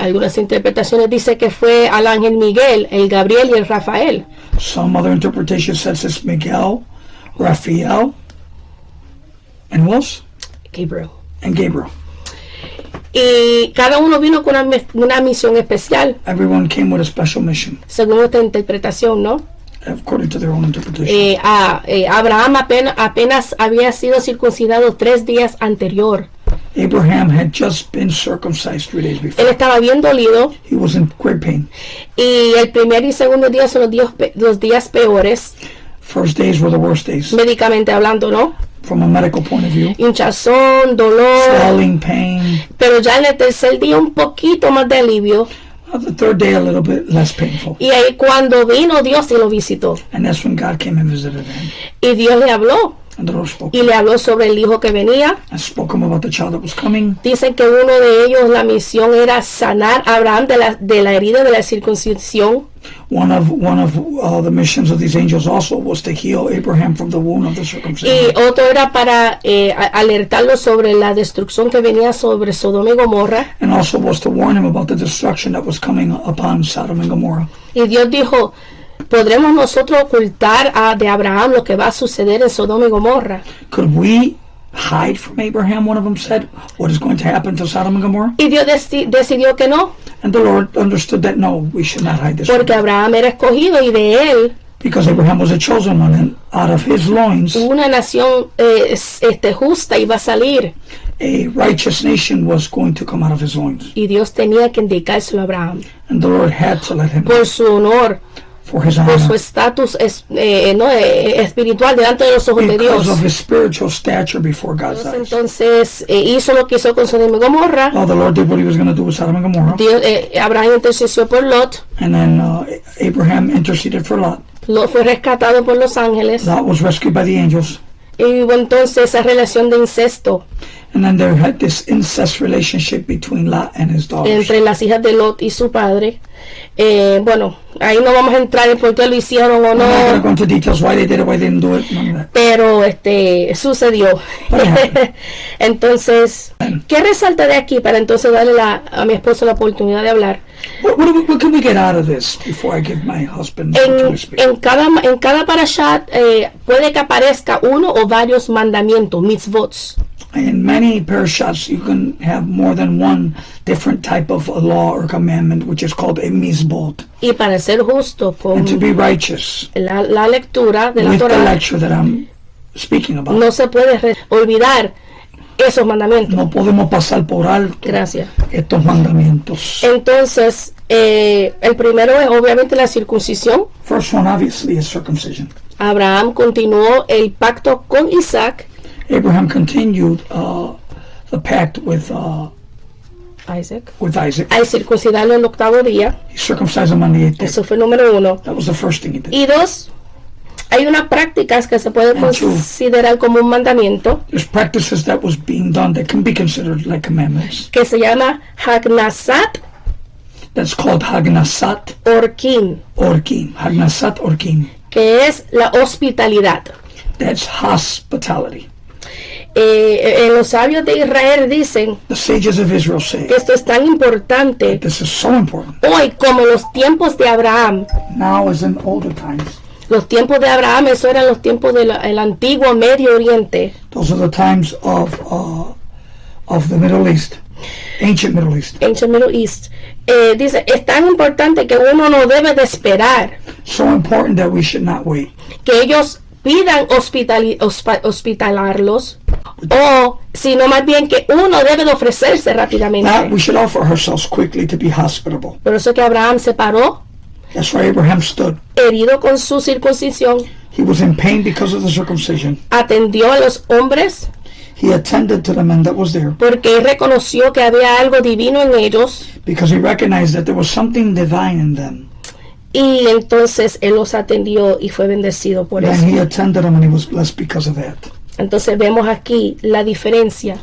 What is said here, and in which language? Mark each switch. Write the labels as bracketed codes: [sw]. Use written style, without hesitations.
[es] Algunas interpretaciones dicen que fue al ángel Miguel, el Gabriel y el Rafael. [en] Some other interpretation says it's Miguel, Raphael, and who else? Gabriel. And Gabriel. [es] Y cada uno vino con una misión especial, [en] Everyone came with a special mission, [es] según esta interpretación, ¿no? [en] according to their own interpretation. [es] Abraham apenas había sido circuncidado 3 días anterior. [en] Abraham had just been circumcised 3 days [es] Él [en] before. [es] estaba bien dolido [en] He was in great pain. [es] y el primer y segundo día son los días peores, [en] First days were the worst days [es] médicamente hablando, ¿no? [en] from a medical point of view. [es] Hinchazón, dolor, [en] Swelling, pain. [es] pero ya en el tercer día un poquito más de alivio. [en] The third day a little bit less painful. [es] Y ahí cuando vino Dios y lo visitó. [en] And that's when God came and visited him. [es] Y Dios le habló. [en] And the Lord spoke. [es] Y le habló sobre el hijo que venía. [en] And spoke him about the child that was coming. [es] Dicen que uno de ellos, la misión era sanar a Abraham de la herida de la circuncisión. [en] One of the missions of these angels also was to heal Abraham from the wound of the [es] Y [en] circumcision. [es] otro era para alertarlo sobre la destrucción que venía sobre Sodoma y Gomorra. [en] And also was to warn him about the destruction that was coming upon Sodom and Gomorrah. [es] Y Dios dijo, ¿podremos nosotros ocultar de Abraham lo que va a suceder en Sodoma y Gomorra? [en] Could we hide from Abraham, one of them said, what is going to happen to Sodom and Gomorrah? [es] Y Dios decidió que no, [en] And the Lord understood that no, we should not hide this from [es] porque [en] him. [es] Abraham era escogido y de él [en] Because Abraham was a chosen one, and out of his loins, [es] una nación justa iba a salir. [en] a righteous nation was going to come out of his loins. [es] Y Dios tenía que indicárselo a Abraham [en] And the Lord had to let him [es] por su honor, [en] for his [es] por su [en] honor, [es] estatus espiritual delante de los ojos de [en] because [es] Dios. [en] of his spiritual stature before God's eyes. [es] Entonces hizo lo que hizo con Sodoma y Gomorra. [en] Well, the Lord did what he was going to do with Sodom and Gomorrah. [es] Abraham intercedió por Lot. [en] And then Abraham interceded for Lot. [es] Lot fue rescatado por los ángeles. [en] Lot was rescued by the angels. [es] Y hubo entonces esa relación de incesto [en] And then there had this incest relationship between Lot and his daughters. [es] entre las hijas de Lot y su padre. Bueno, ahí no vamos a entrar en por qué lo hicieron o [en] I'm not going to [es] no, [en] go into details why they did it, why they didn't do it, none of that. [es] pero sucedió. Entonces, ¿qué resalta de aquí para entonces darle a mi esposo la oportunidad de hablar? [en] What can we get out of this before I give my husband the opportunity to speak? [es] En cada parashat puede que aparezca uno o varios mandamientos, mitzvot. [en] In many parashats, you can have more than one different type of a law or commandment, which is called a mizbot. [es] Y para ser justo con [en] And to be righteous [es] la lectura de la [en] with the [es] Torah, [en] lecture that I'm speaking about. [es] no se puede olvidar esos mandamientos. No podemos pasar por alto Gracias. estos mandamientos. Entonces, el primero es obviamente la circuncisión. [en] First one, obviously, is circumcision. [es] Abraham continuó el pacto con Isaac. [en] Abraham continued the pact with Isaac. Isaac. [es] Al circuncidarlo el 8º día. [en] He circumcised him on the 8th day. [es] Eso fue número 1. [en] That was the first thing he did. [es] Y 2, hay unas prácticas que se pueden [en] And two, [es] considerar como un mandamiento [en] There's practices that was being done that can be considered like commandments. [es] que se llama Hagnasat [en] That's called Hagnasat [es] Orkin, [en] Orkin. Hagnasat Orkin. [es] que es la hospitalidad. [en] That's hospitality. [es] Los sabios de Israel dicen [en] The sages of Israel say [es] que esto es tan importante [en] this is so important. [es] hoy como los tiempos de Abraham. [en] Now as in older times. [es] Los tiempos de Abraham, eso eran los tiempos del antiguo Medio Oriente. [en] Those are the times of the Middle East, ancient Middle East. Ancient Middle East. [es] Dice, es tan importante que uno no debe de esperar [en] So important that we should not wait. [es] que ellos pidan hospitalarlos, o sino más bien que uno debe de ofrecerse [en] Not [es] rápidamente. [en] we should offer ourselves quickly to be hospitable. [es] Por eso que Abraham se paró, [en] That's why Abraham stood. [es] herido con su circuncisión, [en] He was in pain because of the circumcision. [es] atendió a los hombres, [en] he attended to the man that was there [es] porque él reconoció que había algo divino en ellos [en] because he recognized that there was something divine in them. [es] y entonces él los atendió y fue bendecido por [en] And [es] eso. [en] he attended them and he was blessed because of that. [es] Entonces vemos aquí la diferencia